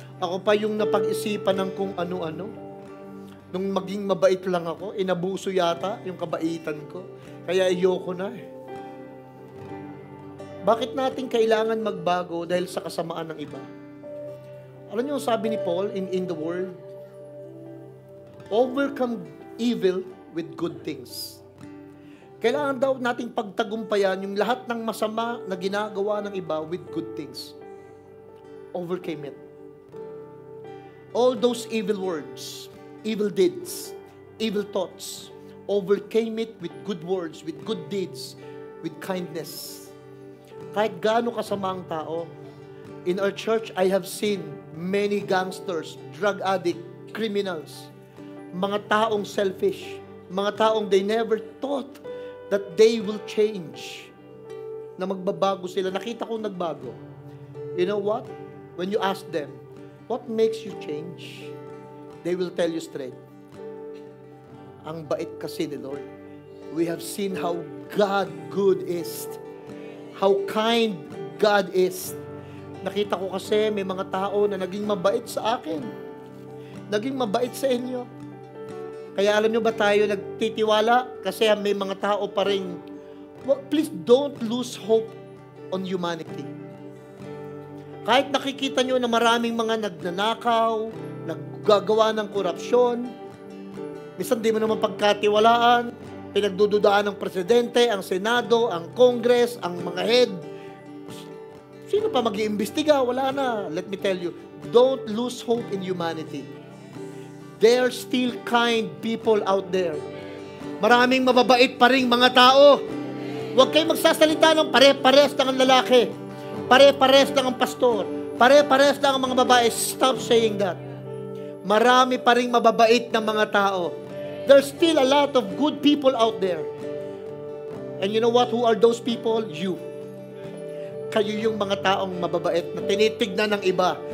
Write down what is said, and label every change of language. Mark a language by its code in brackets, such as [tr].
[tl] Ako pa yung napag-isipan ng kung ano-ano. Nung maging mabait lang ako, inabuso yata yung kabaitan ko. Kaya ayoko na eh. Bakit natin kailangan magbago dahil sa kasamaan ng iba? Alam niyo, sabi ni [en] Paul in the Word, overcome evil with good things. [tl] Kailangan daw nating pagtagumpayan yung lahat ng masama na ginagawa ng iba with good things. [en] Overcame it. All those evil words, evil deeds, evil thoughts, overcame it with good words, with good deeds, with kindness. [tl] Kahit gaano kasama ang tao, [en] in our church, I have seen many gangsters, drug addict, criminals, [tl] mga taong selfish, mga taong [en] they never thought that they will change, [tl] na magbabago sila. Nakita ko nagbago. [en] You know what? When you ask them, what makes you change? They will tell you straight, [tl] ang bait kasi ni Lord. [en] We have seen how God good is. How kind God is. [tl] Nakita ko kasi may mga tao na naging mabait sa akin. Naging mabait sa inyo. Kaya alam nyo ba tayo nagtitiwala? Kasi may mga tao pa rin. [en] Well, please don't lose hope on humanity. [tl] Kahit nakikita nyo na maraming mga nagnanakaw, naggagawa ng korupsyon, minsan di mo naman pagkatiwalaan, pinagdududaan ng presidente, ang senado, ang congress, ang mga head. Sino pa mag-iimbestiga? Wala na. [en] Let me tell you, don't lose hope in humanity. There are still kind people out there. [tl] Maraming mababait pa ring mga tao. Huwag kayong magsasalita ng pare-pares lang ang lalaki. Pare-pares lang ang pastor. Pare-pares lang ang mga babae. [en] Stop saying that. [tl] Marami pa ring mababait na mga tao. [en] There's still a lot of good people out there. And you know what? Who are those people? You. [tl] Kayo yung mga taong mababait na tinitignan ng iba.